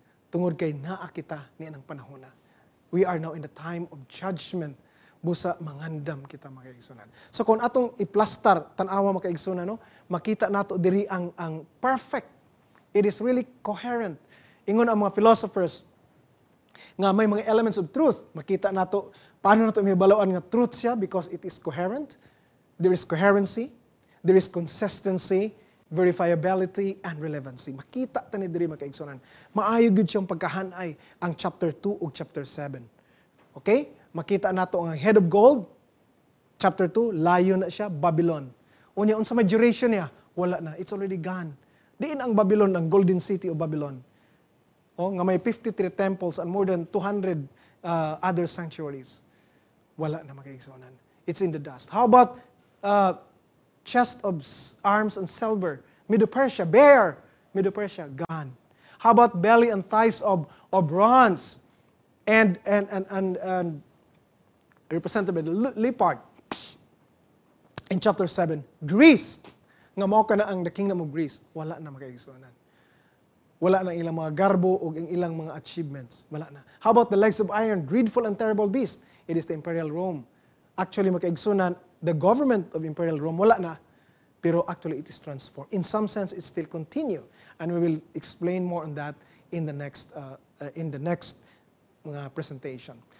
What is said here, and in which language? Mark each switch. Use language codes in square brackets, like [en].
[ceb] Tungod kay naa kita niya ng panahon na. [en] We are now in the time of judgment. [ceb] Busa mangandam kita mga kaigsunan. So kung atong iplastar, tanawa mga kaigsunan, no? Makita nato diri ang perfect. [en] It is really coherent. [ceb] Ingon ang mga philosophers nga may mga elements of truth. Makita nato paano nato mihibaloan nga truth siya [en] because it is coherent. There is coherency, there is consistency, verifiability, and relevancy. [ceb] Makita tani diri mga kaigsunan. Maayo gid siyang pagkahanay ang chapter 2 ug chapter 7. Okay? Makita nato ang [en] head of gold, [ceb] chapter 2, layo na siya, Babylon. Unya unsa may duration niya? Wala na. [en] It's already gone. [ceb] Diin ang Babylon, ang [en] golden city of Babylon. [ceb] Nga may [en] 53 temples and more than 200 other sanctuaries. [ceb] Wala na mga kaigsunan. [en] It's in the dust. How about chest of arms and silver? Medo-Persia, Medo-Persia, gone. How about belly and thighs of bronze and represented by the leopard in chapter 7. [ceb] Greece, nga mao ka na ang the kingdom of Greece, wala na makaigsuanan. Wala na ilang mga garbo o ilang mga achievements. Wala na. [en] How about the legs of iron, dreadful and terrible beast? It is the imperial Rome. Actually, makaigsunan, the government of imperial Rome, [ceb] wala na. [en] Pero actually, it is transformed. In some sense, it still continue. And we will explain more on that in the next presentation.